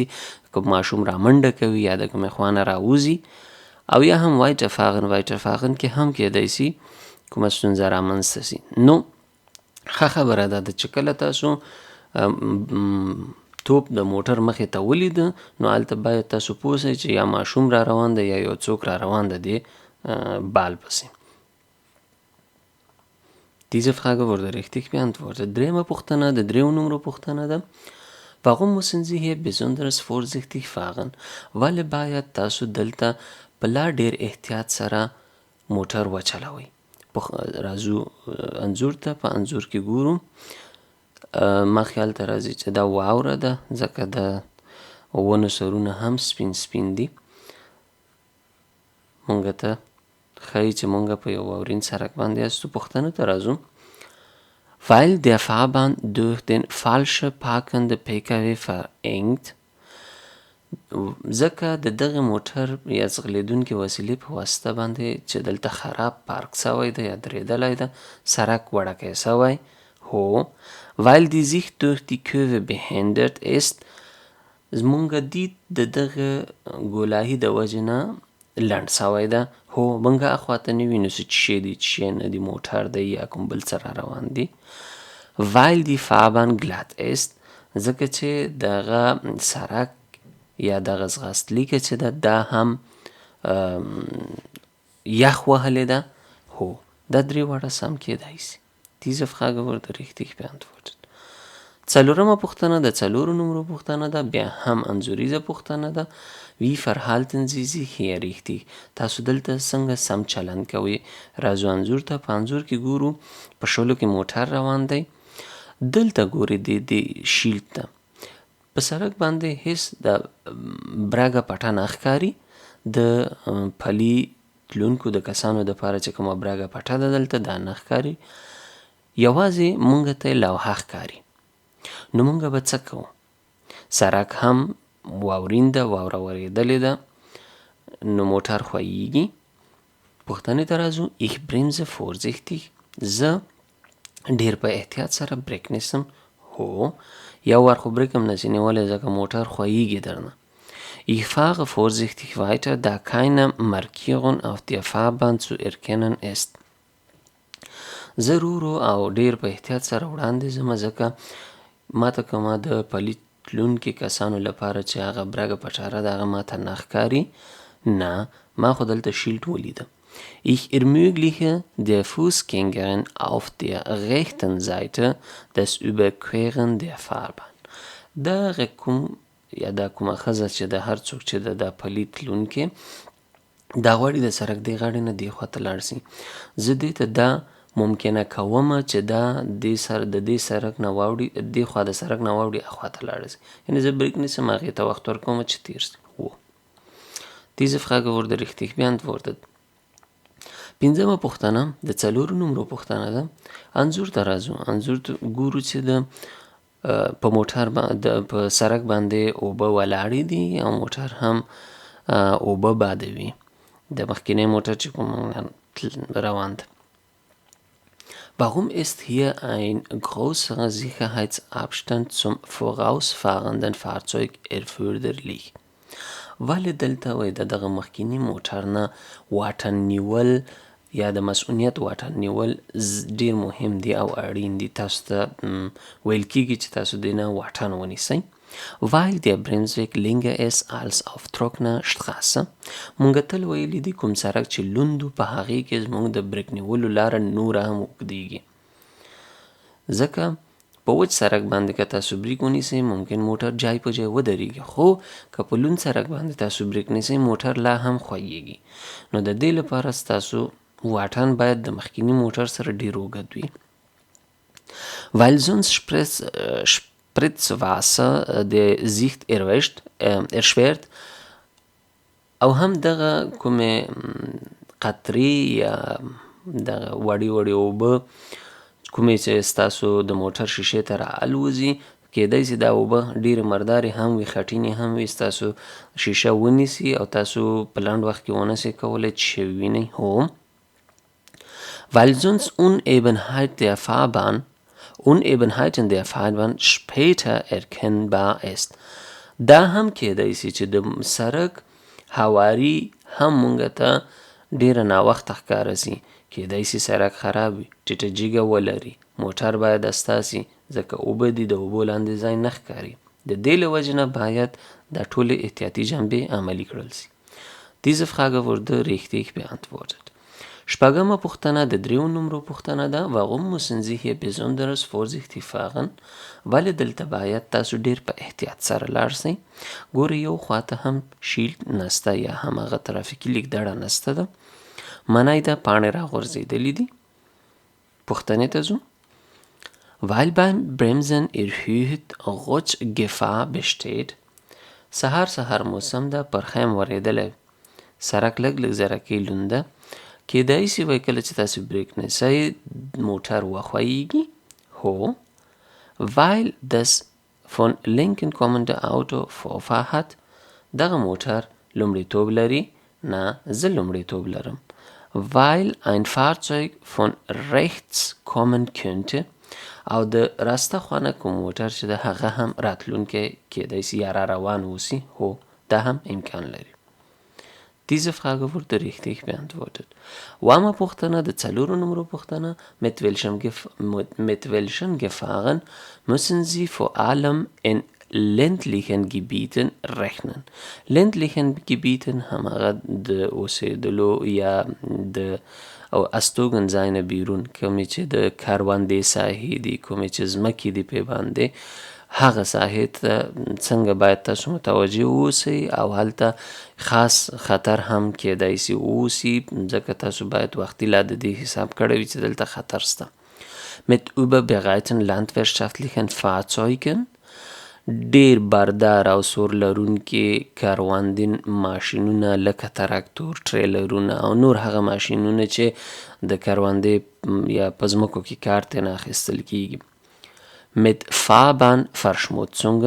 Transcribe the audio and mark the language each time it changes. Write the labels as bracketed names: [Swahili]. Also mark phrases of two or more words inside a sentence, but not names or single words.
[Pashto] که ماشوم را منډه کوي یا د کومې خوا نه راوځي، او یا هم weiterfahren کې هم کېدای شي کومه ستونزه رامنځته شي. نو ښه خبره دا ده چې کله تاسو توپ د موټر مخې ته ولیده، نو هلته باید تاسو پوه شئ چې یا ماشوم را روان دی یا یو څوک را روان دی دې بال پسې. [German] Diese Frage wurde richtig beantwortet. [Pashto] دریمه پوښتنه د 3 نمرو پوښتنه ده. [German] Warum müssen Sie hier besonders vorsichtig fahren؟ [Pashto] ولې باید تاسو دلته په لا ډېر احتیاط سره موټر وچلوئ؟ راځو انځور ته. په انځور کې ګورو. ما خیال ته راځي چې دا واوره ده، ځکه د ونو سرونه هم سپین سپین دي. مونږ ته ښایي چې مونږ په یو واورین سړک باندې یاستو. پوښتنو ته راځو. [German] Weil der Fahrbahn durch den falsche parkende PKW verengt، [Pashto] ځکه د دغه موټر یا ځغلیدونکې وسیلې په واسطه باندې چې دلته خراب پارک سوی ده یا درېدلی ده، سړک وړکی سوی. هو. [German] Weil die Sicht durch die Kurve behindert ist، [Pashto] زمونږ دید د دغه ګولاهي د وجې نه لنډ سوی ده. هو، مونږ اخواته نه وینو چې شی دی چې نه دی، موټر دی یا کوم بل څه را روان دی. [German] Weil die Fahrbahn glatt ist، [Pashto] ځکه چې دغه سړک یا دغه ځغاستلیکه چې ده دا هم یخ وهلې ده. هو، دا درې واړه سم کېدای شي. [German] Diese Frage wurde richtig beantwortet. [Pashto] 4مه پوښتنه د 4 نمرو پوښتنه ده. بیا هم انځوریزه پوښتنه ده. [German] Wie verhalten Sie sich hier richtig؟ [Pashto] تاسو دلته څنګه سم چلند کوئ؟ راځو انځور ته. په انځور کې ګورو په شولو کې موټر روان دی. دلته ګورئ د شیلډ ته. په سړک باندې هیڅ د برګه پټه نه ښکاري. د پلي تلونکو د کسانو دپاره چې کومه برګه پټه ده دلته دا نه ښکاري، یوازې مونږ ته لوحه ښکاري. نو مونږ به څه کوو؟ سړک هم واورین ده، واوره ورېدلې ده، نو موټر ښویېږي. پوښتنې ته راځو. [German] Ich bremse vorsichtig، [Pashto] زه ډېر په احتیاط سره بریک نیسم. هو، یو وار خو بریک هم نشي نیولی ځکه موټر خویږي درنه. [German] Ich fahre vorsichtig weiter, da keine Markierung auf der Fahrbahn zu erkennen ist. [Pashto] زه ورو او ډیر په احتیاط سره وړاندې ځم ځکه ماته که ما د پلي تلونکي کسانو لپاره چې هغه برګه پټاره ده هغه ماته نه ښکاري. نه، ما خو دلته شیلډ ولیده. [German] Ich ermögliche der Fußgängerin auf der rechten Seite das Überqueren der Fahrbahn. [Pashto] دغه کوم یا دا کومه ښځه چې د هر څوک چې د پلي تلونکي دا غواړي د سړک دې غاړې نه دې خواته لاړ شي، زه دې ته دا ممکنه کومه چې دا د دې سړک نه واوړي، دې خوا د سړک نه واوړي اخوا ته لاړ شي. یعنې زه بریک نیسم، هغې ته وخت ورکوم چې تیر شي. [German] Diese Frage wurde richtig beantwortet. [Pashto] پنځمه پوښتنه د 4 نمرو پوښتنه ده. انځور ته راځو. انځور ته ګورو چې په موټر په سړک باندې اوبه ولاړې دي او موټر هم اوبه بادوي. د مخکینی موټر چې کوم روان ده. [German] Warum ist hier ein größerer Sicherheitsabstand zum vorausfahrenden Fahrzeug erforderlich? [Pashto] ولې دلته وایي د دغه مخکیني موټر نه واټن نیول یا د مسؤلیت واټن نیول ډیر مهم دی او اړین دی. تاسو ته ویل کیږي چې تاسو دې نه واټن ونیسئ. [German] Weil der Bremsweg länger ist als auf trockener Straße. [Pashto] مونږ تل ویلي دي کوم سړک چې لوند په هغې کې زموږ د بریک نیولو لاره نوره هم اوږدیږي. ځکه په وچ سړک باندې که تاسو بریک ونیسئ ممکن موټر جای په جای ودرېږي، خو که په لوند سړک باندې تاسو بریک نیسئ موټر لا هم خویږي. نو د دې لپاره ستاسو واټن باید د مخکیني موټر سره ډیر اوږد وي. [German] Weil sonst Spritzwasser der Sicht erschwert [Pashto] او هم دغه کومې قطرې یا دغه وړې وړې اوبه کومې چې ستاسو د موټر شیشې ته راالوځي کیدای شي دا اوبه ډېرې مردارې هم وي، خټینې هم وي، ستاسو شیشه ونیسي او تاسو په لنډ وخت کې ونه شئ کولی چې ووینئ. هو، [German] weil sonst Unebenheiten der Fahrbahn später erkennbar ist. [Pashto] دا هم کیدای شي چې د سړک هواري هم مونږ ته ډېره ناوخته ښکاره شي. کیدای شي سړک خراب وي، ټیټه جیګه ولري، موټر باید استا شي ځکه اوبه دي، د اوبو لاندې ځای نه ښکاري. د دې له وجې نه باید دا ټولې احتیاطي جنبې عملي کړل شي. [German] Diese Frage wurde richtig beantwortet. [Pashto] شپږمه پوښتنه د 3 نمرو پوښتنه ده. [German] Warum müssen Sie hier besonders vorsichtig fahren? [Pashto] ولې دلته باید تاسو ډیر په احتیاط سره لاړ شئ. ګورئ یو خواته هم شیلډ نسته یا هماغه ترافیکي لیکدړه نسته ده. منی ده پاڼې راغورځېدلې دي. پوښتنې ته ځو. [German] Weil beim Bremsen erhöht Rutschgefahr besteht. [Pashto] سهار موسم ده، پرخیم ورېدلی، سړک لږ زرکې لونده، کیدای شي وایي کله چې تاسو بریک نیسئ موټر وخویږي. هو، [German] weil das von linken kommende Auto Vorfahrt hat. [Pashto] دغه موټر لومړیتوب لري. نه، زه لومړیتوب لرم. [German] Weil ein Fahrzeug von rechts kommen könnte. [Pashto] او د راسته خوانه کوم موټر چې د هغه هم راتلونکی کیدای شي یا را روان اوسي. هو، دا هم امکان لري. [German] Diese Frage wurde richtig beantwortet. [Pashto] اومه پوښتنه د 4 نمرو پوښتنه. [German] Mit welchen Gefahren müssen Sie vor allem in ländlichen Gebieten rechnen? ländlichen Gebieten [Pashto] هماغه د اوسېدلو یا د او استوګن ځای نه بیرون کومې چې د کروندې ساحې دي، کومې چې ځمکې دي پې باندې، هغه ساحې ته څنګه باید تاسو متوجه اوسئ او هلته خاص خطر هم کیدای شي اوسي ځکه تاسو باید وختي لا د دې حساب کړی وي چې دلته خطر شته. [German] Mit überbereiten landwirtschaftlichen Fahrzeugen. [Pashto] ډیر باردار او سور لرونکي کروندین ماشینونه لکه تراکتور، ټریلرونه او نور هغه ماشینونه چې د کروندې یا په ځمکو کې کار ترې اخیستل کیږي. [German] Mit Fahrbahnverschmutzungen.